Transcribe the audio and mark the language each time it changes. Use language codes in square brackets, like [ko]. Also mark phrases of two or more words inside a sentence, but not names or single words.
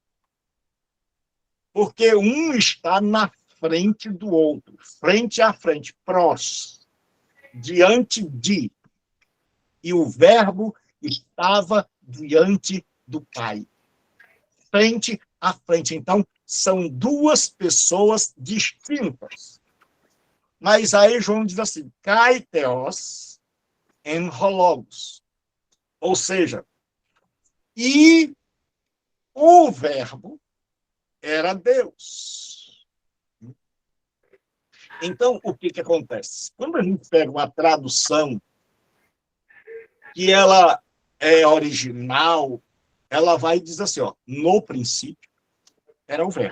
[pt] Porque um está na frente do outro, frente a frente, prós, diante de. E o verbo estava diante do Pai, frente a frente. Então, são duas pessoas distintas. Mas aí João diz assim, [el] καὶ θεὸς ἦν ὁ λόγος. [pt] Ou seja, e o verbo era Deus. Então, o que acontece? Quando a gente pega uma tradução que ela é original, ela vai dizer assim, ó, no princípio era o verbo.